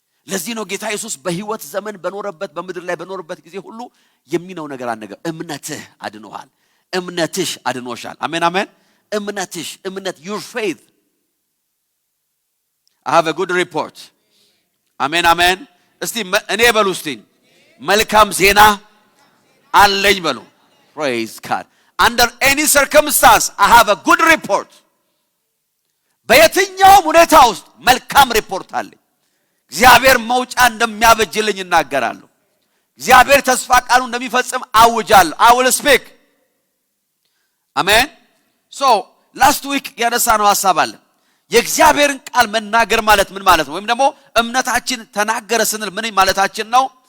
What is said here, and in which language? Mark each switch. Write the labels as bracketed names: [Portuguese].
[Amharic] ለዚህ ነው ጌታ ኢየሱስ በህይወት ዘመን በኖረበት በምድር ላይ በኖረበት ጊዜ ሁሉ የሚነው ነገር አነገር እምነትህ አድኖሃል፣ እምነትሽ አድኖሻል። አሜን አሜን። እምነት [English] your faith. I have a good report. [Amharic] አሜን አሜን። እስቲ እኔ በሉ እስቲ መልካም ዜና አለኝ በሉ። praise God. [English] Under any circumstance I have a good report. [Amharic] በየትኛውም ሁኔታ ውስጥ መልካም ሪፖርት አለኝ። እግዚአብሔር መውጫ እንደሚያበጅልኝ እናገራለሁ። እግዚአብሔር ተስፋ ቃሉን እንደሚፈጽም አውጃለሁ። [English] I will speak. [Amharic] አሜን። so last week ያነሳነው ሐሳብ አለ። የእግዚአብሔርን ቃል መናገር ማለት ምን ማለት ነው? ወይም ደግሞ እምነታችን ተናገረ ስንል ምን ማለታችን ነው?